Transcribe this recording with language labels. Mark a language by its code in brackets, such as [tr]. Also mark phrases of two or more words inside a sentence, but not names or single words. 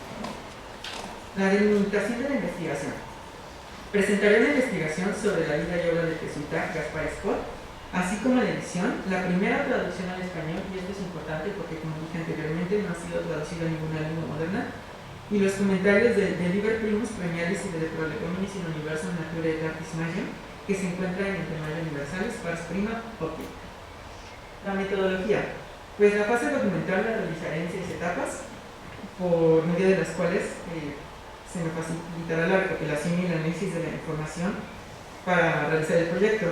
[es] La delimitación de la investigación. Presentaré una investigación sobre la vida y obra del jesuita Gaspar Scott, así como la edición, la primera traducción al español, y esto es importante porque, como dije anteriormente, no ha sido traducido a ninguna lengua moderna, y los comentarios de Liber Primus Proemialis y de Prolegomnis in Universo Naturalitatis Magiam, que se encuentran en el De Magia Universalis Pars Prima Optica. La metodología. Pues la fase documental la realizaré en 6 etapas, por medio de las cuales se me facilitará la recopilación y el análisis de la información para realizar el proyecto.